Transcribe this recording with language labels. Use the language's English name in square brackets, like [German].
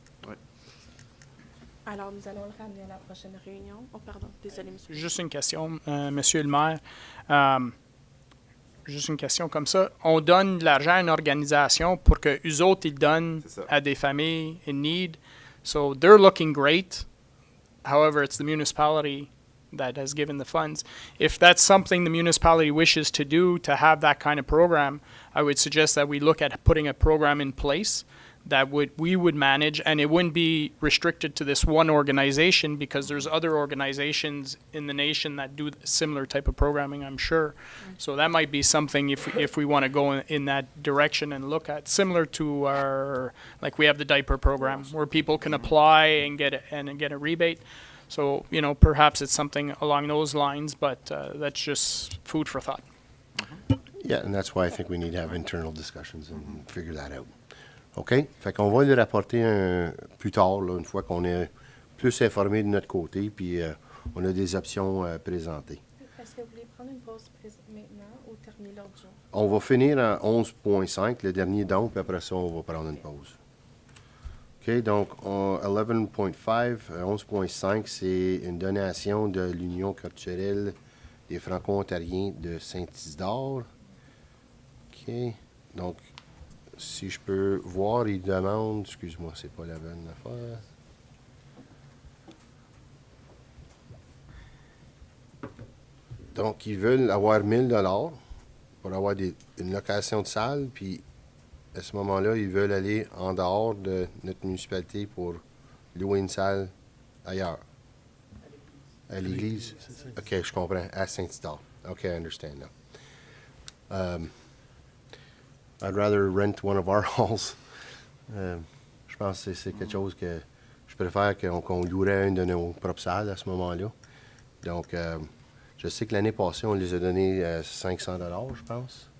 [French] Ouais. Alors, nous allons le ramener à la prochaine réunion. Oh, pardon, désolé, monsieur. Juste une question, monsieur le maire. Juste une question comme ça. On donne de l'argent à une organisation pour que eux autres, ils donnent à des familles [English] in need. So they're looking great. However, it's the municipality that has given the funds. If that's something the municipality wishes to do, to have that kind of program, I would suggest that we look at putting a program in place that we would manage, and it wouldn't be restricted to this one organization, because there's other organizations in the nation that do similar type of programming, I'm sure. So that might be something if we want to go in that direction and look at, similar to our, like we have the diaper program where people can apply and get a rebate. So, you know, perhaps it's something along those lines, but that's just food for thought. Yeah, and that's why I think we need to have internal discussions and figure that out. OK? [French] Fait qu'on va le rapporter plus tard, là, une fois qu'on est plus informé de notre côté, puis on a des options présentées. Est-ce que vous voulez prendre une pause maintenant ou terminer l'ordre du jour? On va finir en 11.5, le dernier don, puis après ça, on va prendre une pause. OK? Donc, 11.5, 11.5, c'est une donation de l'Union culturelle des Franco-Ontariens de Saint-Isidore. OK? Donc, si je peux voir, ils demandent, excuse-moi, c'est pas la bonne affaire. Donc, ils veulent avoir 1 000 $ pour avoir une location de salle, puis à ce moment-là, ils veulent aller en dehors de notre municipalité pour louer une salle ailleurs. À l'église? OK, je comprends. À Saint-Isidore. [English] OK, I understand now. I'd rather rent one of our halls. [French] Je pense que c'est quelque chose que je préfère qu'on louerait une de nos propres salles à ce moment-là. Donc, je sais que l'année passée, on les a donné 500 $, je pense.